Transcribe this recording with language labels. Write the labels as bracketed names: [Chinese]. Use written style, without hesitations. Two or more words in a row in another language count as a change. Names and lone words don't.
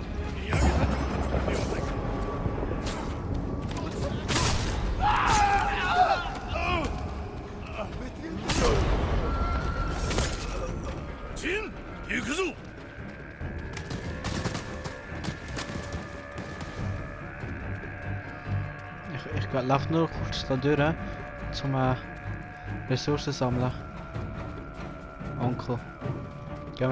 [Japanese] 見上げた上達ではないか。ジン、行くぞ。 [German] Ich laufe nur kurz da durch, zum Ressourcen sammeln. Onkel. Gehen wir.